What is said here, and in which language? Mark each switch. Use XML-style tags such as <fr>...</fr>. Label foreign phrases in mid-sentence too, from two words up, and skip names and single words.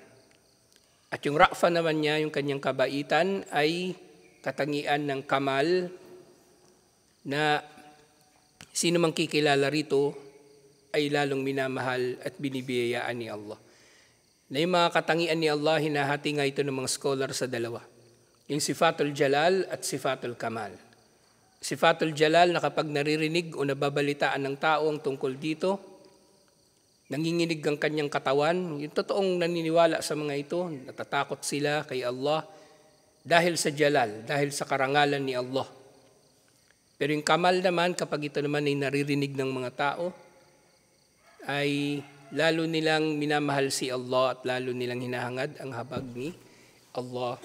<tl>At yung ra'fa naman niya, yung kanyang kabaitan, ay katangian ng kamal na sino mang kikilala rito ay lalong minamahal at binibiyayaan ni Allah. Na yung mga katangian ni Allah, hinahati nga ito ng mga scholar sa dalawa. Yung</tl> <ar>sifatul jalal</ar> <tl>at</tl> <ar>sifatul kamal. Sifatul jalal</ar> <tl>na kapag naririnig o nababalitaan ng tao ang tungkol dito, nanginginig ang kanyang katawan, yung totoong naniniwala sa mga ito, natatakot sila kay Allah dahil sa jalal, dahil sa karangalan ni Allah. Pero yung kamal naman, kapag ito naman ay naririnig ng mga tao, ay lalo nilang minamahal si Allah at lalo nilang hinahangad ang habag ni Allah.</tl>